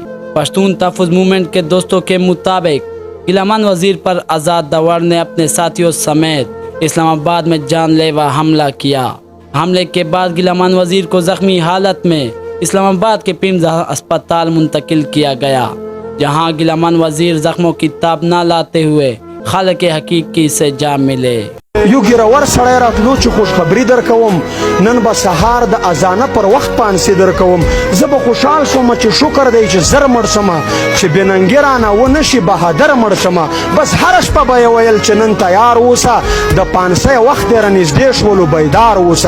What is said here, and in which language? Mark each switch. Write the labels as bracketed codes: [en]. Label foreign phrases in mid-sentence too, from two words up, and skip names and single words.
[ur] پشتون تحفظ موومنٹ کے دوستوں کے مطابق ګیلمان وزیر پر آزاد داور نے اپنے ساتھیوں سمیت اسلام آباد میں جان لیوا حملہ کیا۔ حملے کے بعد ګیلمان وزیر کو زخمی حالت میں اسلام آباد کے پیمز اسپتال منتقل کیا گیا، جہاں ګیلمان وزیر زخموں کی تاب نہ لاتے ہوئے خالق حقیقی سے جا ملے۔ [ps] یو ګیرور سړی راتلو چې خوشخبري درکوم، نن به سهار د اذانه پر وخت پانسي درکوم. زه به خوشحال شوم چې شکر دی چې زر مړ شمه، چې بېننګي رانه ونه شي بهادر مړ شمه. بس هره شپه به یې ویل چې نن تیار اوسه، د پانسۍ وخت دی رانږدې شولو بیدار اوسه.